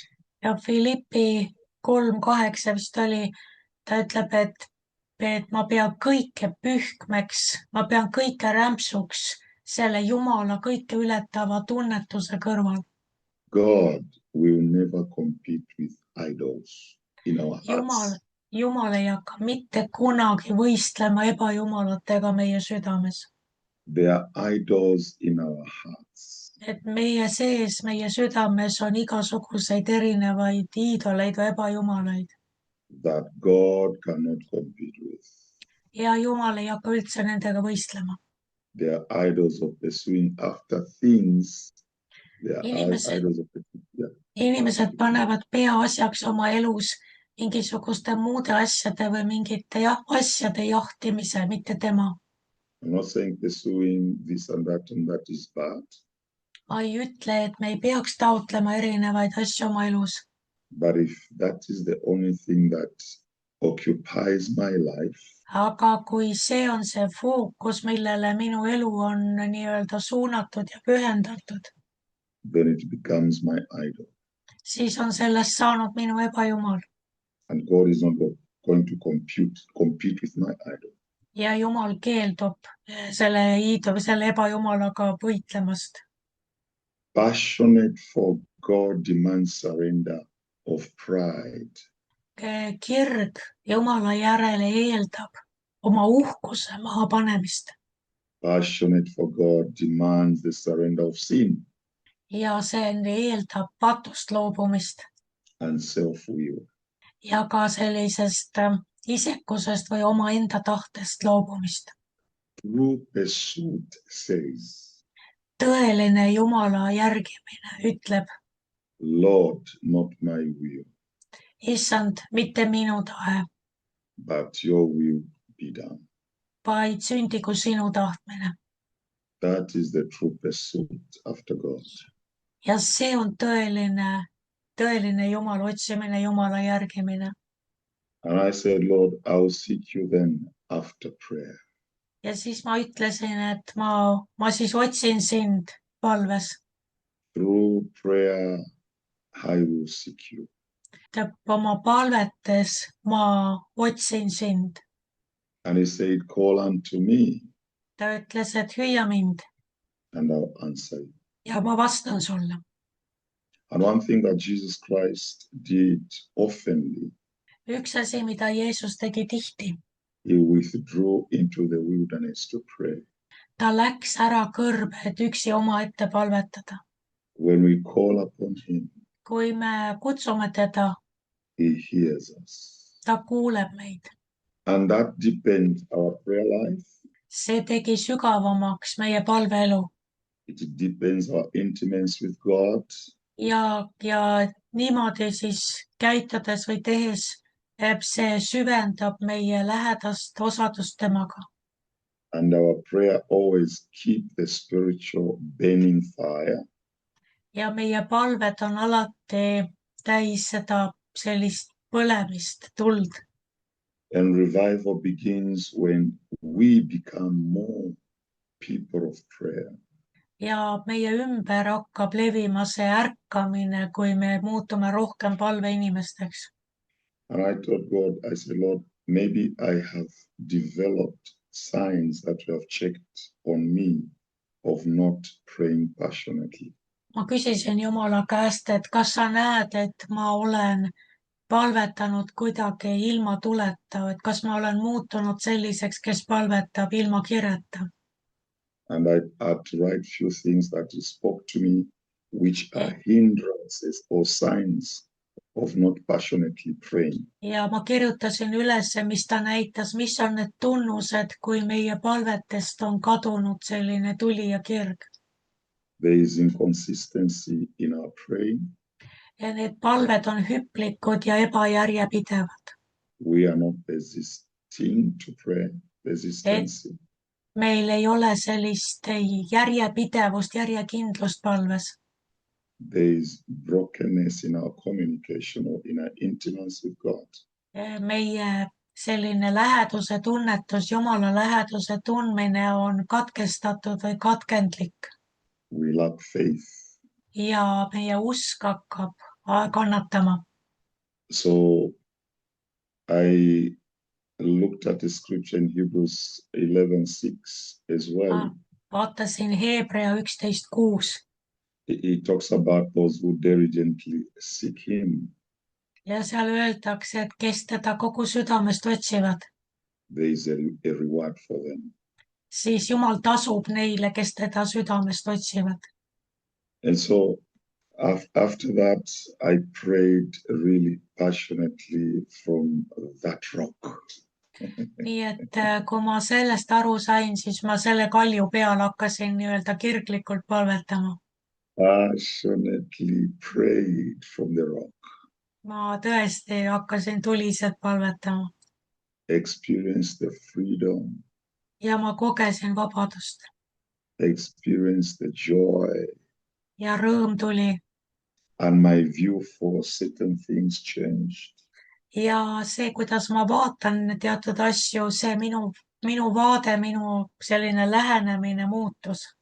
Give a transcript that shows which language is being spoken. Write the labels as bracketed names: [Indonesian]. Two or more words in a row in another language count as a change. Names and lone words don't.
[Estonian] Ja Philippi 3:8 vist oli, ta ütleb, et ma pean kõike pühkmeks, ma pean kõike rämpsuks selle Jumala kõike ületava tunnetuse kõrval. [English] God will never compete with idols in our hearts. [Estonian] Jumal ei hakka mitte kunagi võistlema ebajumalatega meie südames. [English] There are idols in our hearts. [Estonian] Et meie sees, meie südames on igasuguseid erinevaid iidoleid või ebajumalaid. [English] That God cannot compete with. [Estonian] Ja Jumal ei hakka üldse nendega võistlema. [English] They are idols of pursuing after things. They are idols of [Estonian] Inimesed panevad peaasjaks oma elus mingisuguste muude asjade või mingite asjade jahtimise, mitte tema. [English] I'm not saying pursuing this and that is bad. [Estonian] Ma ei ütle, et me ei peaks taotlema erinevaid asju oma elus. [English] But if that is the only thing that occupies my life, [Estonian] Aga kui see on see fookus, millele minu elu on nii-öelda suunatud ja pühendatud, [English] then it becomes my idol. [Estonian] siis on sellest saanud minu ebajumal. [English] And God is not going to compete with my idol. [Estonian] Ja Jumal keeldub selle ebajumalaga võitlemast. [English] Passionate for God demands surrender of pride. [Estonian] Kirg Jumala järele eeldab oma uhkuse mahapanemist. [English] Passionate for God demands the surrender of sin. [Estonian] Ja see eeldab patust loobumist. [English] And self-will. [Estonian] Ja ka sellisest isekusest või omaenda tahtest loobumist. [English] True pursuit says, [Estonian] Tõeline Jumala järgimine ütleb, [English] Lord, not my will, [Estonian] Issand, mitte minu tahe, [English] but your will be done. [Estonian] vaid sündigu sinu tahtmine. [English] That is the true pursuit after God. [Estonian] Ja see on tõeline Jumala otsimine, Jumala järgimine. [English] And I said, Lord, I'll seek you then after prayer. [Estonian] Ja siis ma ütlesin, et ma siis otsin sind palves. [English] Through prayer, I will seek you. [Estonian] Oma palvetes ma otsin sind. [English] And he said, call unto me [Estonian] ta ütles, et hüüa mind [English] and I'll answer you. [Estonian] ja ma vastan sulle. [English] And one thing that Jesus Christ did oftenly, [Estonian] Üks asi, mida Jeesus tegi tihti, [English] he withdrew into the wilderness to pray. [Estonian] ta läks ära kõrbe, et üksi omaette palvetada. [English] When we call upon him, [Estonian] kui me kutsume teda, [English] he hears us. [Estonian] ta kuuleb meid. [English] And that deepens our prayer life. [Estonian] See tegi sügavamaks meie palveelu [English] It deepens our intimacy with God. [Estonian] ja niimoodi siis käitudes või tehes see süvendab meie lähedast osadust temaga. [English] And our prayer always keep the spiritual burning fire. [Estonian] Ja meie palved on alati täis seda sellist põlemist, tuld. [English] And revival begins when we become more people of prayer. [Estonian] Ja meie ümber hakkab levima see ärkamine, kui me muutume rohkem palveinimesteks. [English] And I told God, I said, Lord, maybe I have developed signs that you have checked on me of not praying passionately. [Estonian] Ma küsisin Jumala käest, et kas sa näed, et ma olen palvetanud kuidagi ilma tuleta, et kas ma olen muutunud selliseks, kes palvetab ilma kireta. [English] And I had to write few things that he spoke to me, which are hindrances or signs of not passionately praying. [Estonian] Ja ma kirjutasin üles, mis ta näitas, mis on need tunnused, kui meie palvetest on kadunud selline tuli ja kirg. [English] There is inconsistency in our praying. [Estonian] Ja need palved on hüplikud ja ebajärjepidevad. [English] We are not resisting to pray, resistancy. [Estonian] Meil ei ole sellist järjepidevust, järjekindlust palves. [English] There is brokenness in our communication or in our intimacy with God. [Estonian] Meie selline läheduse tunnetus, Jumala läheduse tundmine on katkestatud või katkendlik. [English] We lack faith. [Estonian] Ja meie usk hakkab kannatama. [English] So I looked at the scripture in Hebrews 11:6 as well. [Estonian] Vaatasin Hebrea 11:6. [English] It talks about those who diligently seek him. [Estonian] Ja seal öeldakse, et kes teda kogu südamest otsivad, [English] There is a reward for them. [Estonian] Siis Jumal tasub neile, kes teda südamest otsivad. [English] And so after that, I prayed really passionately from that rock. [Estonian] Nii et kui ma sellest aru sain, siis ma selle kalju peal hakkasin nii-öelda kirglikult palvetama. [English] Passionately prayed from the rock. [Estonian] Ma tõesti hakkasin tuliselt palvetama. [English] Experience the freedom. [Estonian] Ja ma kogesin vabadust. [English] Experience the joy. [Estonian] Ja rõõm tuli. [English] And my view for certain things changed. [Estonian] Ja see, kuidas ma vaatan teatud asju, see minu vaade, minu selline lähenemine muutus.